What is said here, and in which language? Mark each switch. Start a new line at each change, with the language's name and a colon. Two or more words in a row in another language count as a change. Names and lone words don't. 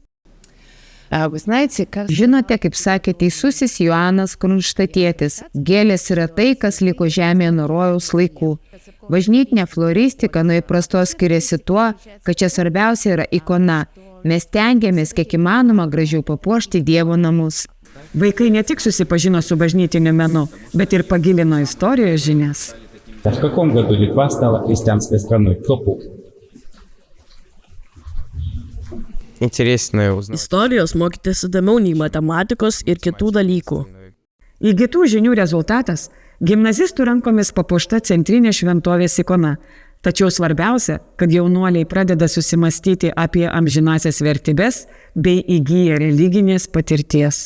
Lithuanian: Žinote, kaip sakė teisusis Joanas Krunštatietis, gėlės yra tai, kas liko žemėje nuo rojaus laikų. Bažnytinė floristika nuo įprastos skiriasi tuo, kad čia svarbiausia yra ikona. Mes stengiamės kiek įmanoma gražiau papuošti Dievo namus. Vaikai ne tik susipažino su bažnytiniu menu, bet ir pagilino istorijos žinias.
Russian: В каком году Литва стала христианской страной? Кто помнит?
Lithuanian: Istorijos mokytis įdomiau nei matematikos ir kitų dalykų. Įgytų žinių rezultatas – gimnazistų rankomis papuošta centrinė šventovės ikona. Tačiau svarbiausia, kad jaunuoliai pradeda susimastyti apie amžinasias vertybes bei įgyja religinės patirties.